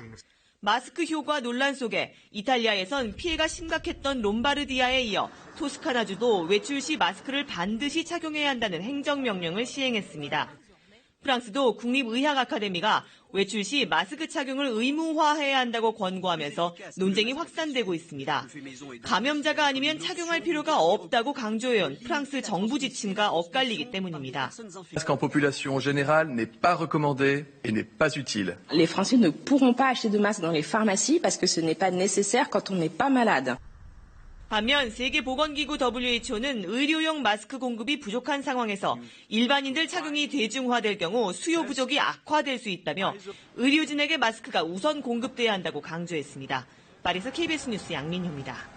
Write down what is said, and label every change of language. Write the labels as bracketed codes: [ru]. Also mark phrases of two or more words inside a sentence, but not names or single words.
[ko] 마스크 효과 논란 속에 이탈리아에선 피해가 심각했던 롬바르디아에 이어 토스카나주도 외출 시 마스크를 반드시 착용해야 한다는 행정명령을 시행했습니다. 프랑스도 국립의학 아카데미가 외출 시 마스크 착용을 의무화해야 한다고 권고하면서 논쟁이 확산되고 있습니다. 감염자가 아니면 착용할 필요가 없다고 강조해온 프랑스 정부 지침과 엇갈리기 때문입니다. [fr] Masque en population générale n'est pas recommandé et n'est pas utile. Les Français ne pourront pas acheter de masques dans les pharmacies parce que ce n'est pas nécessaire quand on n'est pas malade. [ko] 반면 세계보건기구 WHO는 의료용 마스크 공급이 부족한 상황에서 일반인들 착용이 대중화될 경우 수요 부족이 악화될 수 있다며 의료진에게 마스크가 우선 공급돼야 한다고 강조했습니다. 파리에서 KBS 뉴스 양민효입니다.